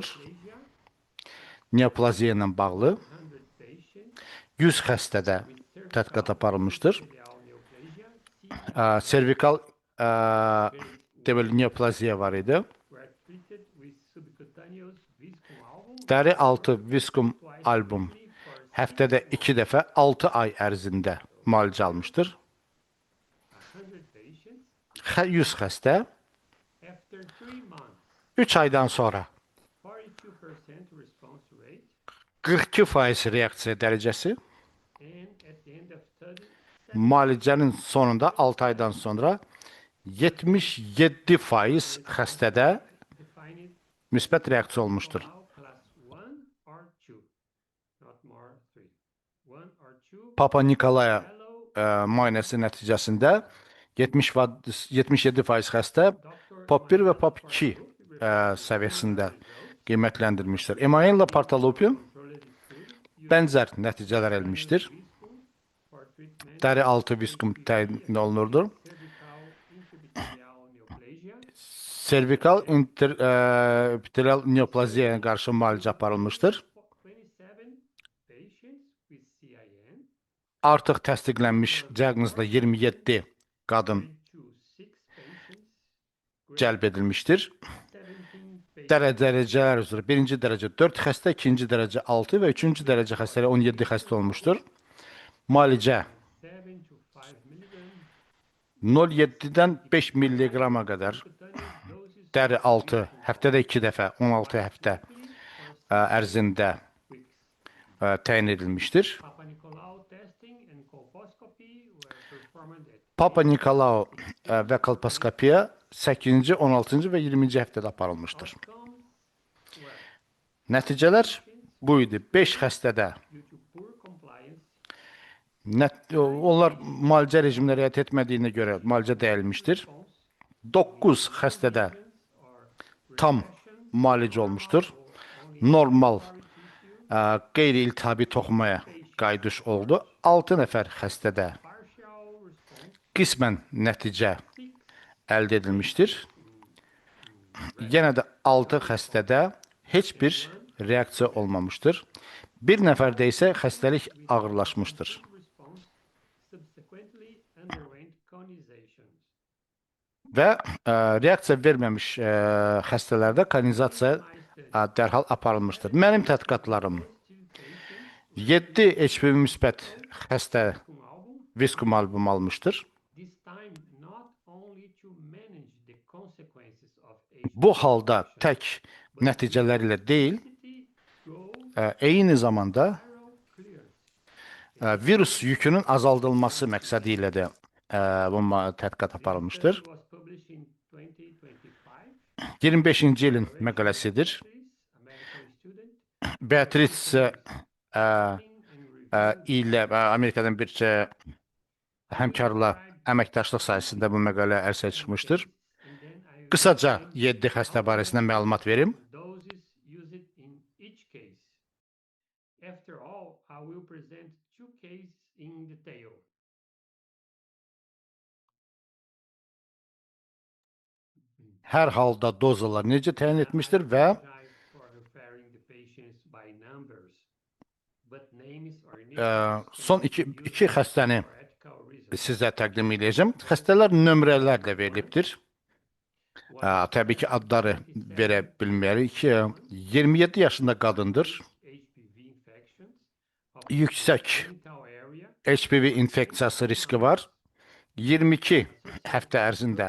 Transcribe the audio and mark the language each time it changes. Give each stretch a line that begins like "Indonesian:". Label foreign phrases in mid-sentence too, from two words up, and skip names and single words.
English: dysplasia,
Azerbaijani: Neoplaziya ilə bağlı
English: 100 patients
Azerbaijani: 100 xəstədə tədqiqat aparılmışdır.
English: epithelial neoplasia,
Azerbaijani: Servikal deməli neoplaziya var idi.
English: were treated with subcutaneous Viscum album
Azerbaijani: Dəri altı Viscum album
English: for
Azerbaijani: həftədə 2 dəfə 6 ay ərzində müalicə almışdır.
English: 100 patients.
Azerbaijani: 100 xəstə
English: After 3 months,
Azerbaijani: 3 aydan sonra
English: 42% response rate,
Azerbaijani: 42% reaksiya dərəcəsi,
English: and at the end of study,
Azerbaijani: müalicənin sonunda 6 aydan sonra 77% xəstədə
English: defined
Azerbaijani: müsbət reaksiya olmuşdur.
English: now class 1 or 2, not more 3. 1 or 2, Papa Nikolaya fellow
Azerbaijani: müayinəsi nəticəsində 77% xəstə
English: Dr.
Azerbaijani: POP1 və POP2 səviyyəsində qiymətləndirmişdir. Emanuela Portaluppi bənzər nəticələr əlmişdir.
English: Viscum for treatment
Azerbaijani: Dəri altı viskum təyin olunurdur.
English: cervical intraepithelial neoplasia.
Azerbaijani: Servikal epitelial neoplaziyaya qarşı müalicə aparılmışdır.
English: 27 patients with CIN,
Azerbaijani: Artıq təsdiqlənmiş diaqnozla 27 qadın
English: 26 patients,
Azerbaijani: cəlb edilmişdir.
English: 17 patients,
Azerbaijani: Dərəcələr üzrə birinci dərəcə 4 xəstə, ikinci dərəcə 6 və üçüncü dərəcə xəstələri 17 xəstə olmuşdur. Müalicə
English: 7 to 5 milligram
Azerbaijani: 0,7-dən 5 milliqrama qədər
English: subcutaneous doses
Azerbaijani: dəri altı həftədə 2 dəfə 16 həftə ərzində
English: weeks.
Azerbaijani: təyin edilmişdir.
English: Papa Nicolau testing and colposcopy were performed at
Azerbaijani: Papa Nikolau və kolposkopiya 8-ci, 16-cı və 20-ci həftədə aparılmışdır.
English: outcomes were
Azerbaijani: Nəticələr bu idi. 5 xəstədə
English: due to poor compliance,
Azerbaijani: onlar müalicə rejiminə riayət etmədiyinə görə müalicə dəyilmişdir. 9 xəstədə tam müalicə olmuşdur. Normal qeyri-iltihabi toxumaya qayıdış oldu. 6 nəfər xəstədə
English: partial response,
Azerbaijani: qismən nəticə əldə edilmişdir. Yenə də 6 xəstədə heç bir reaksiya olmamışdır. Bir nəfərdə isə xəstəlik ağırlaşmışdır.
English: response subsequently underwent conizations.
Azerbaijani: Və reaksiya verməmiş xəstələrdə konizasiya dərhal aparılmışdır. Mənim tədqiqatlarım 7 HPV müsbət xəstə Viscum album, Viscum album almışdır.
English: this time not only to manage the consequences of HPV
Azerbaijani: Bu halda tək nəticələr ilə deyil,
English: go
Azerbaijani: eyni zamanda
English: viral clearance.
Azerbaijani: virus yükünün azaldılması məqsədi ilə də bu tədqiqat aparılmışdır.
English: Study was published in 2025.
Azerbaijani: 25-ci ilin məqaləsidir.
English: A medical student Beatrice and
Azerbaijani: ilə Amerikadan bir həmkarla əməkdaşlıq sayəsində bu məqalə ərsəyə çıxmışdır.
English: and then I
Azerbaijani: Qısaca 7 xəstə barəsində məlumat verim.
English: doses used in each case. After all, I will present two cases in detail.
Azerbaijani: Hər halda dozalar necə təyin etmişdir və
English: Apologize for referring the patients by numbers, but names or initials
Azerbaijani: son iki xəstəni
English: for ethical reasons.
Azerbaijani: sizə təqdim edəcəm. Xəstələr nömrələrlə verilibdir. Təbii ki, adları verə bilmərik. 27 yaşında qadındır.
English: HPV infections of
Azerbaijani: Yüksək
English: genital area,
Azerbaijani: HPV infeksiyası riski var. 22 həftə ərzində